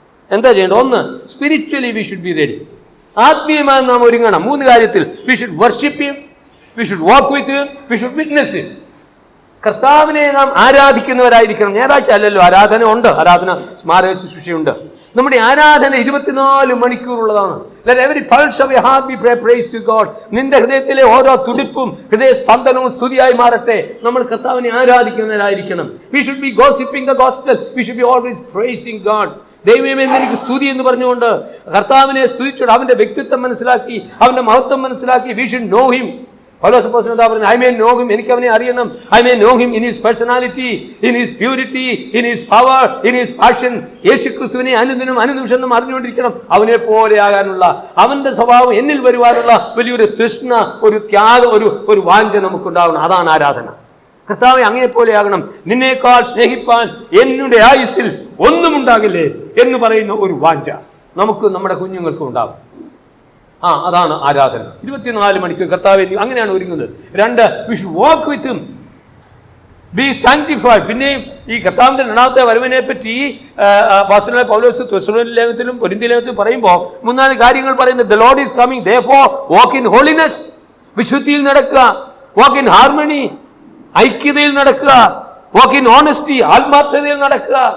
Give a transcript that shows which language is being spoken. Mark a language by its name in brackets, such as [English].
[Malayalam] എന്താ ചെയ്യേണ്ടത്? ഒന്ന്, [English] Spiritually we should be ready. [Malayalam] ആത്മീയമായി നാം ഒരുങ്ങണം. 3 കാര്യത്തിൽ. [English] We should worship him, we should walk with him, we should witness him. [Malayalam] കർത്താവിനെ നാം ആരാധിക്കുന്നവരായിരിക്കണം. ഞായറാഴ്ച അല്ലല്ലോ, ആരാധന ഉണ്ട്, ആരാധന സ്മാരക ശുശ്രൂഷയുണ്ട്. നമ്മുടെ ആരാധന 24 മണിക്കൂറുള്ളതാണ്. [English] Let every pulse of your heart be praise to God. [Malayalam] നിന്റെ ഹൃദയത്തിലെ ഓരോ തുടിപ്പും ഹൃദയ സ്പന്ദനവും സ്തുതിയായി മാറട്ടെ. നമ്മൾ കർത്താവിനെ ആരാധിക്കുന്നവരായിരിക്കണം. [English] We should be gossiping the gospel. We should be always praising God. [Malayalam] ദൈവമേ എന്നെനിക്ക് സ്തുതി എന്ന് പറഞ്ഞുകൊണ്ട് കർത്താവിനെ സ്തുതിച്ചുകൊണ്ട് അവന്റെ വ്യക്തിത്വം മനസ്സിലാക്കി, അവന്റെ മഹത്വം മനസ്സിലാക്കി. [English] We should know him. [Malayalam] പൗലോസ് അപ്പോസ്തലൻ പറഞ്ഞു, [English] I may know him, [Malayalam] എനിക്ക് അവനെ അറിയണം. [English] I may know him in his personality, in his purity, in his power, in his passion. [Malayalam] യേശുക്രിസ്തുവിനെ അനുനിമിഷം അറിഞ്ഞുകൊണ്ടിരിക്കണം. അവനെ പോലെ ആകാനുള്ള, അവന്റെ സ്വഭാവം എന്നിൽ വരുവാനുള്ള വലിയൊരു തൃഷ്ണ, ഒരു ത്യാഗം, ഒരു വാഞ്ച നമുക്കുണ്ടാവണം. അതാണ് ആരാധന. കർത്താവെ അങ്ങയെപ്പോലെ ആകണം, നിന്നേക്കാൾ സ്നേഹിപ്പാൻ എന്നുടെ ആയുസ്സിൽ ഒന്നും ഉണ്ടാകില്ലേ എന്ന് പറയുന്ന ഒരു വാഞ്ച നമുക്ക് നമ്മുടെ കുഞ്ഞുങ്ങൾക്കും ഉണ്ടാകും. അതാണ് ആരാധന. 24 മണിക്കൂർ കർത്താവെ അങ്ങനെയാണ് ഒരുങ്ങുന്നത്. [English] 2, we should walk with him, be sanctified. [Malayalam] പിന്നെ ഈ കർത്താവിന്റെ 2ാമത്തെ വരവിനെ പറ്റി അപ്പോസ്തലനായ പൗലോസ് തെസ്സലോനിക്ക ലേഖനത്തിലും കൊരിന്ത്യ ലേഖനത്തിലും പറയുമ്പോൾ 3-4 കാര്യങ്ങൾ പറയുന്നത്. [English] The Lord is coming, therefore walk in holiness. [Malayalam] വിശുദ്ധിയിൽ നടക്കുക. [English] walk in harmony, [Malayalam] ഐക്യതയിൽ നടക്കുക. [English] walk in honesty, [Malayalam] ആത്മാർത്ഥതയിൽ നടക്കുക.